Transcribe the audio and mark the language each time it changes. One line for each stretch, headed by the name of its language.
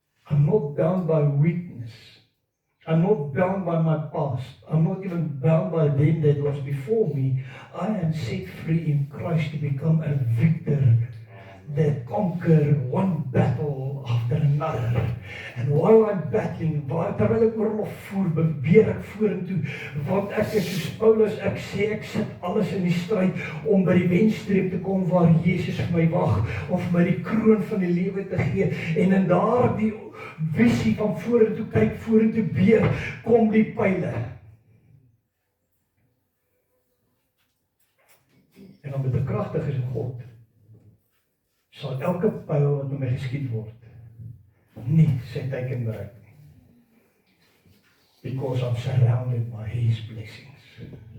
English: I'm not bound by weakness. I'm not bound by my past. I'm not even bound by them that was before me. I am set free in Christ to become a victor that conquer one battle after another. And while I'm battling,
Afrikaans: terwyl ek oorlog voer, beweer ek vorentoe, want ek is soos Paulus, ek sê ek sit alles in die stryd om by die wenstreep te kom waar Jesus vir my wag, om vir my die kroon van die lewe te gee, en in daardie visie van vorentoe kyk, vorentoe beer, kom die pyle. En dan met die kragtig is in God, sal elke pyl wat met my geskiet word, nie sy teiken bereik nie.
English: Because I'm surrounded by His blessings.